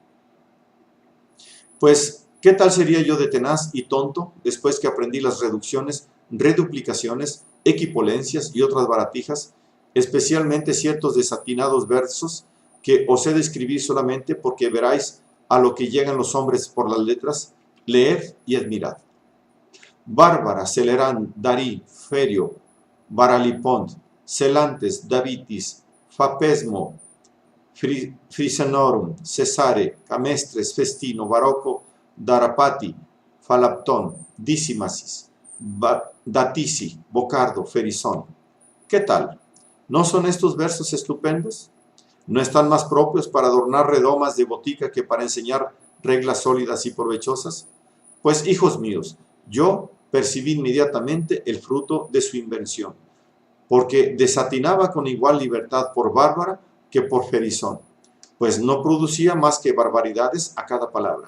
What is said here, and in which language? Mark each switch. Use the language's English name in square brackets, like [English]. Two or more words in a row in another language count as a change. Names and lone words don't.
[Spanish] Pues, ¿qué tal sería yo de tenaz y tonto después que aprendí las reducciones, reduplicaciones, equipolencias y otras baratijas, especialmente ciertos desatinados versos que os he de escribir solamente porque veráis a lo que llegan los hombres por las letras? Leed y admirad. Bárbara, Celerán, Darí, Ferio, Baralipont, Celantes, Davitis, Fapesmo, Frisenorum, Cesare, Camestres, Festino, Barocco, Darapati, Falaptón, Dicimasis, Datisi, Bocardo, Ferizón. ¿Qué tal? ¿No son estos versos estupendos? ¿No están más propios para adornar redomas de botica que para enseñar reglas sólidas y provechosas? Pues, hijos míos, yo percibí inmediatamente el fruto de su invención, porque desatinaba con igual libertad por Bárbara que por Ferizón, pues no producía más que barbaridades a cada palabra.